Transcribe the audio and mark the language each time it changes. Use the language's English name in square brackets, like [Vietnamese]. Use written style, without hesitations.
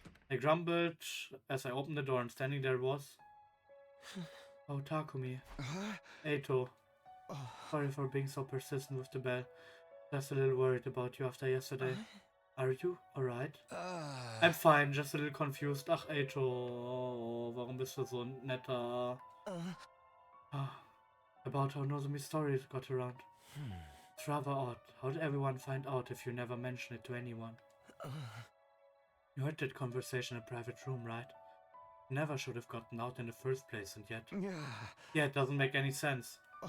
[English] I grumbled as I opened the door, and standing there was... Oh, Takumi. Eito. Sorry for being so persistent with the bell. Just a little worried about you after yesterday. Are you alright? I'm fine, just a little confused. [German] Ach, Eito, warum bist du so ein netter... [English] About how Nozomi's story got around. It's rather odd. How did everyone find out if you never mention it to anyone? You heard that conversation in a private room, right? Never should have gotten out in the first place, and yet... Yeah, it doesn't make any sense.